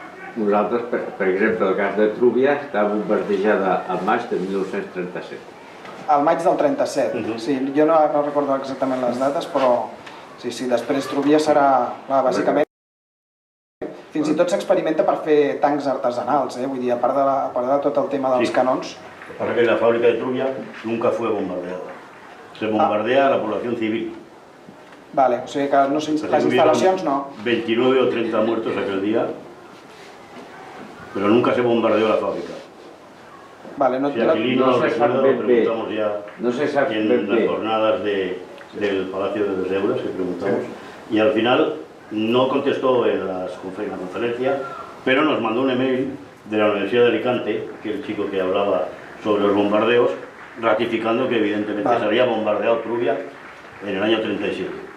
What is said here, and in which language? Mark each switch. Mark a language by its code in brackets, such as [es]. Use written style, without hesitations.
[ca] Nosaltres, per exemple, el cas de Trúbia està bombardejada al maig de 1937. Al maig del 37, sí. Jo no recordo exactament les dates, però sí, després Trúbia serà, bàsicament, fins i tot s'experimenta per fer tancs artesanals, vull dir, a part de tot el tema dels canons. [es] Para que la fábrica de Trubia nunca fue bombardeada. Se bombardea a la población civil. [ca] Vale, o sigui que les instal·lacions no. [es] 29 o 30 muertos aquel día, pero nunca se bombardeó la fábrica. [ca] Vale, no [es] si Aquilino no lo recuerda, lo preguntamos ya no se sabe en las jornadas del Palacio de los Euros, que preguntamos, y al final no contestó en la conferencia, pero nos mandó un email de la Universidad de Alicante, que el chico que hablaba sobre los bombardeos, ratificando que evidentemente se había bombardeado Trubia en el año 37.